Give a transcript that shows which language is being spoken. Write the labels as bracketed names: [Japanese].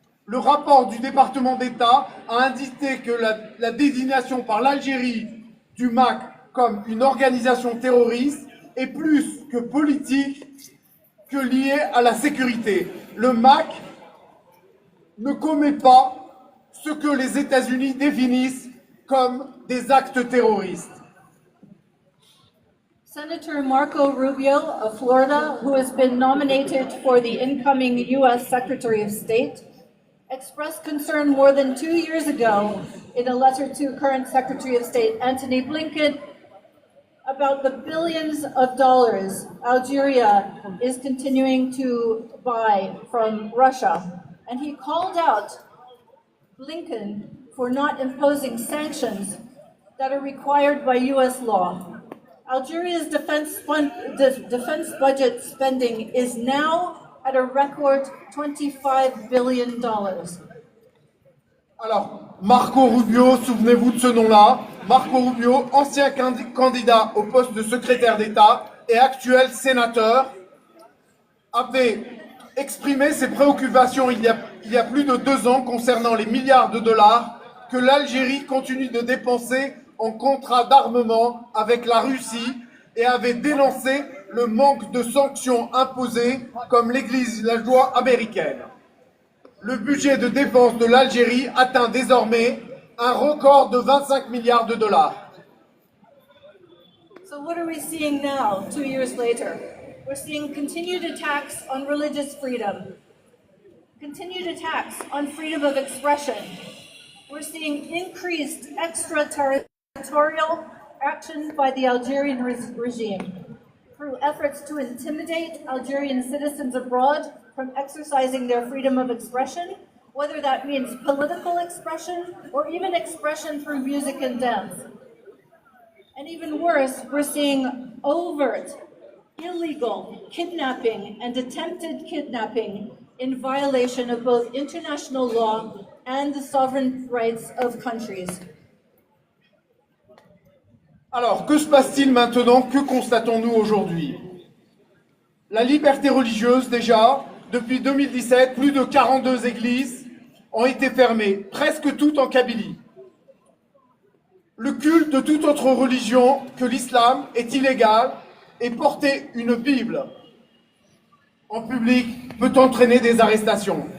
[French] Le rapport du département d'État a indiqué que la désignation par l'Algérie du MAC comme une organisation terroriste est plus que politique que liée à la sécurité. Le MAC ne commet pas ce que les États-Unis définissent comme des actes terroristes. [English] Senator Marco Rubio of Florida, who has been nominated for the incoming U.S. Secretary of State, expressed concern more than 2 years ago in a letter to current Secretary of State Antony Blinken about the billions of dollars Algeria is continuing to buy from Russia. And he called out Blinken for not imposing sanctions that are required by U.S. law. Algeria's defense budget spending is now at a record $25 billion. [French] Alors, Marco Rubio, souvenez-vous de ce nom-là. Marco Rubio, ancien candidat au poste de secrétaire d'État et actuel sénateur, avait exprimé ses préoccupations il y a plus de 2 ans concernant les milliards de dollars que l'Algérie continue de dépenser en contrat d'armement avec la Russie et avait dénoncé le manque de sanctions imposées comme l'Église la loi américaine. Le budget de défense de l'Algérie atteint désormais un record de 25 milliards de dollars. [English] So what are we seeing now, 2 years later? We're seeing continued attacks on religious freedom, continued attacks on freedom of expression. We're seeing increased extraterritorial action by the Algerian regime through efforts to intimidate Algerian citizens abroad from exercising their freedom of expression, whether that means political expression or even expression through music and dance. And even worse, we're seeing overt, illegal kidnapping and attempted kidnapping in violation of both international law and the sovereign rights of countries. [French] Alors, que se passe-t-il maintenant? Que constatons-nous aujourd'hui? La liberté religieuse, déjà, depuis 2017, plus de 42 églises ont été fermées, presque toutes en Kabylie. le culte de toute autre religion que l'islam est illégal et porter une Bible en public peut entraîner des arrestations.